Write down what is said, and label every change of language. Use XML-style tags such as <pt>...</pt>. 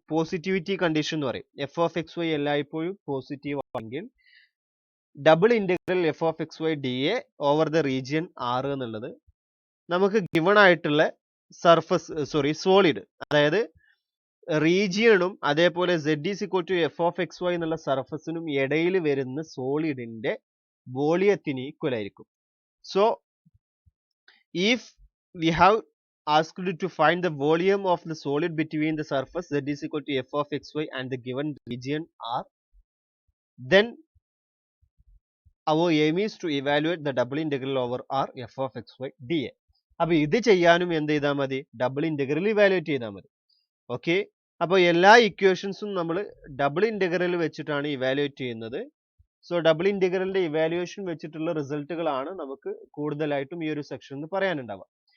<ml>Positivity condition എന്ന് പറയും. F of X Y എല്ലായ്പ്പോഴും പോസിറ്റീവ് ആണെങ്കിൽ double integral F of X Y D A over the region R എന്നുള്ളത് നമുക്ക് given ആയിട്ടുള്ള സർഫസ് സോളിഡ്, അതായത് റീജിയണും അതേപോലെ z is equal to F of X Y എന്നുള്ള സർഫസിനും ഇടയിൽ വരുന്ന സോളിഡിന്റെ വോളിയത്തിന് ഈക്വൽ ആയിരിക്കും.</ml> <en>So if we have asked to find the volume of the solid between the surface z is equal to f of xy and the given region r, then our aim is to evaluate the double integral over r f of xy dA.</en> <ml>അപ്പോൾ ഇത് ചെയ്യാനും എന്ത് ചെയ്താൽ മതി, double integral evaluate ചെയ്താൽ മതി. Okay, അപ്പോൾ എല്ലാ ഇക്വേഷൻസും നമ്മൾ ഡബിൾ ഇന്റഗ്രൽ വെച്ചിട്ടാണ് ഇവാലുവേറ്റ് ചെയ്യുന്നത്. സോ ഡബിൾ ഇന്റഗ്രലിന്റെ ഇവാലുവേഷൻ വെച്ചിട്ടുള്ള റിസൾട്ടുകളാണ് നമുക്ക് കൂടുതലായിട്ടും ഈ ഒരു സെക്ഷനിൽ പറയാനുണ്ടാവുക.</ml>